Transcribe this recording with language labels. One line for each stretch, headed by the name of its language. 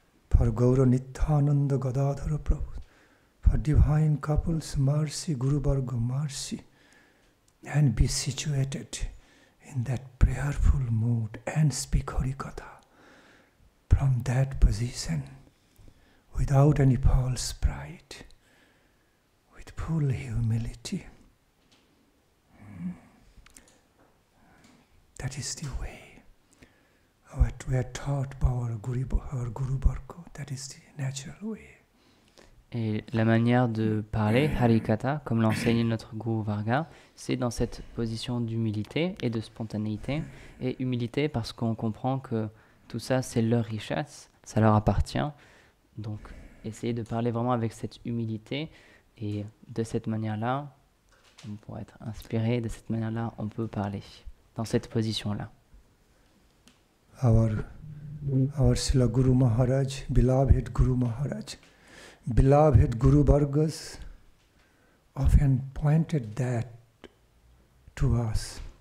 English: For Gaura Nityananda Gadadhara Prabhu, for divine couples mercy, Guru Varga mercy, and be situated in that prayerful mood and speak Harikatha from that position, without any false pride, with full humility. That is the way. Our what we are taught by our Guru Varga. That is the natural way.
French: Et la manière de parler, Harikatha, comme l'enseigne notre Guru Varga, c'est dans cette position d'humilité et de spontanéité. Et humilité parce qu'on comprend que tout ça, c'est leur richesse, ça leur appartient. Donc, essayer de parler vraiment avec cette humilité. Et de cette manière-là, on pourrait être inspiré. De cette manière-là, on peut parler dans cette position-là.
English: Our Srila Guru Maharaj, beloved Guru Maharaj, beloved Guru Vargas often pointed that to us.